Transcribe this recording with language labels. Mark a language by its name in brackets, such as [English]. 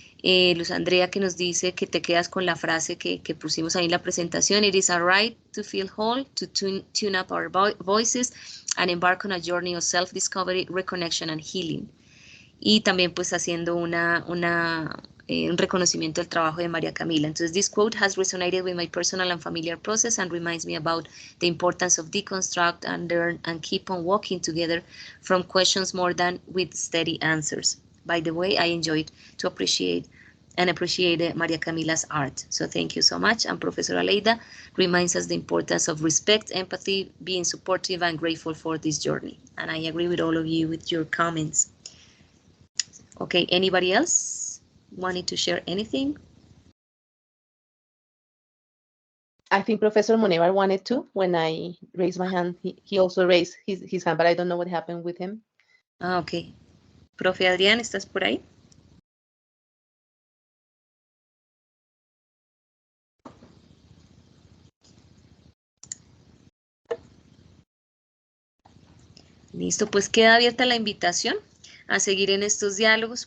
[Spanish] Luz Andrea que nos dice que te quedas con la frase que pusimos ahí en la presentación, [English] it is a right to feel whole, to tune up our voices and embark on a journey of self-discovery, reconnection and healing. [Spanish] Y también pues haciendo un reconocimiento del trabajo de María Camila. [English] Entonces, this quote has resonated with my personal and familiar process and reminds me about the importance of deconstruct and learn and keep on walking together from questions more than with steady answers. By the way, I enjoyed to appreciate Maria Camila's art. So thank you so much. And Professor Aleida reminds us the importance of respect, empathy, being supportive and grateful for this journey. And I agree with all of you with your comments. Okay, anybody else wanting to share anything? I think Professor Monevar wanted to. When I raised my hand, he also raised his hand, but I don't know what happened with him. Ah, ok. [Spanish] Profe Adrián, ¿estás por ahí? Listo, pues queda abierta la invitación a seguir en estos diálogos.